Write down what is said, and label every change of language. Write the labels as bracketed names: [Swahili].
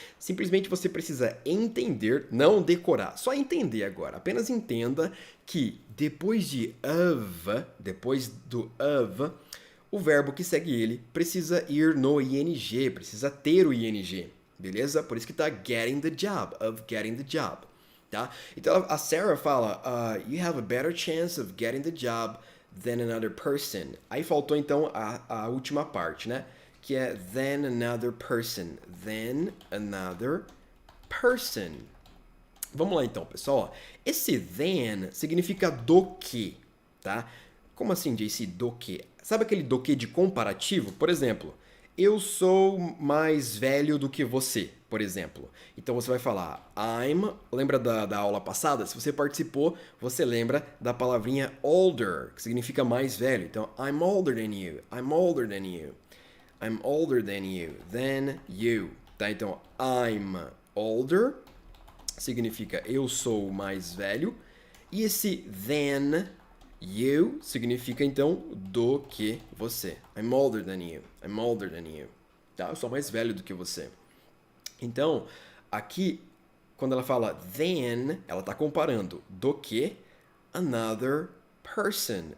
[Portuguese] Simplesmente você precisa entender, não decorar, só entender agora. Apenas entenda que depois depois do of, o verbo que segue ele precisa ir no ing, precisa ter o ing, beleza? Por isso que tá getting the job, of getting the job, tá? Então a Sarah fala, [English] you have a better chance of getting the job than another person. [Portuguese] Aí faltou então a última parte, né? Que é than another person. [English] Than another person. [Portuguese] Vamos lá então, pessoal. Esse than significa do que, tá? Como assim, JC, do que? Sabe aquele do que de comparativo? Por exemplo, eu sou mais velho do que você, por exemplo. Então você vai falar lembra da aula passada? Se você participou, você lembra da palavrinha older, que significa mais velho. [English] Então, I'm older than you, I'm older than you, I'm older than you. [Portuguese] Tá? Então, I'm older significa eu sou mais velho. E esse than you significa, então, do que você. [English] I'm older than you. [Portuguese] I'm older than you. Tá? Eu sou mais velho do que você. Então, aqui, quando ela fala than, ela está comparando do que another person.